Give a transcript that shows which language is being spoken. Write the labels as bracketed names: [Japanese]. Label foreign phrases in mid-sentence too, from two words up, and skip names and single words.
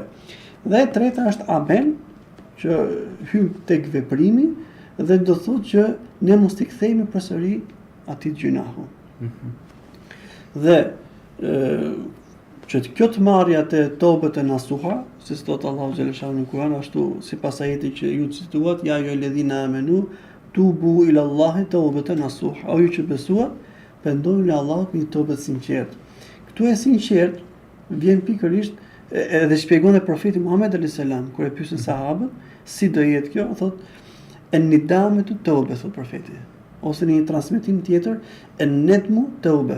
[Albanian] Dhe e treta është amel, që hyn tek veprimi dhe do thotë që ne mos t'i kthehemi përsëri atij gjunahu. Dhe që kjo të marrja të tobet e nasuha, si thot Allahu xhaleshahu në Kur'an, ashtu sipas ajetit që ju cituat, ja ju [Arabic] الذين آمنوا توبوا إلى الله توبة نصوحا. [Albanian] O ju që besuat, pendoni në Allahut me një tobet sinqert. Këtu e sinqert vjen pikërisht edhe shpjegon e profeti Muhammed [Arabic] عليه السلام [Albanian] kur e pyesin sahabët si do jetë kjo, thotë [Arabic] الندامة توبة, [Albanian] thot profeti. Ose në një transmetim tjetër, [Arabic] الندم توبة.